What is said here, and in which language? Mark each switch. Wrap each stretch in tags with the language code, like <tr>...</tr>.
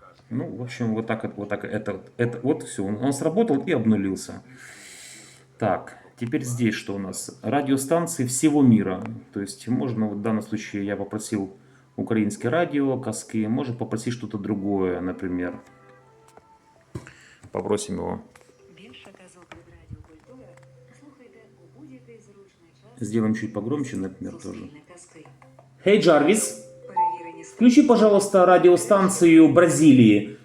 <ru>Ну, в общем, вот так это вот все. Он сработал и обнулился. Так, теперь здесь что у нас? Радиостанции всего мира. То есть можно, вот в данном случае я попросил украинское радио, Казки, может попросить что-то другое, например. Попросим его.</ru> <uk>Більше казок від Радіо Культура слухайте у будь-який зручний час.</uk> <ru>Сделаем чуть погромче, например, тоже.</ru> <uk>Суспільне казки.</uk> <en>Hey, Джарвис,</en> <uk>Перевірені</uk> <ru>включи, пожалуйста, радиостанцию Бразилии.</ru>